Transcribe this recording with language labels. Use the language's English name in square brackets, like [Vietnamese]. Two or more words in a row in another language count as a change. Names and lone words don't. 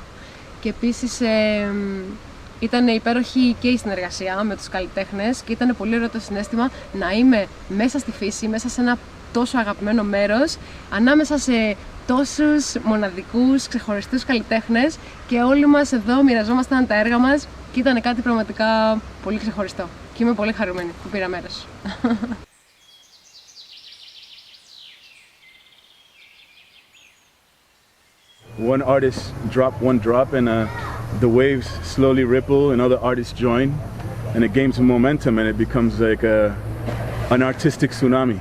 [Greek] Και επίσης ήταν υπέροχη και η συνεργασία με τους καλλιτέχνες και ήταν πολύ ωραίο το συναίσθημα να είμαι μέσα στη φύση, μέσα σε ένα τόσο αγαπημένο μέρος, ανάμεσα σε τόσους μοναδικούς, ξεχωριστούς καλλιτέχνες, και όλοι μας εδώ μοιραζόμασταν τα έργα μας και ήταν κάτι πραγματικά πολύ ξεχωριστό. Και είμαι πολύ χαρούμενη που πήρα μέρος. [English] One artist drop one drop and the waves slowly ripple and other artists join and it gains momentum and it becomes like an artistic tsunami.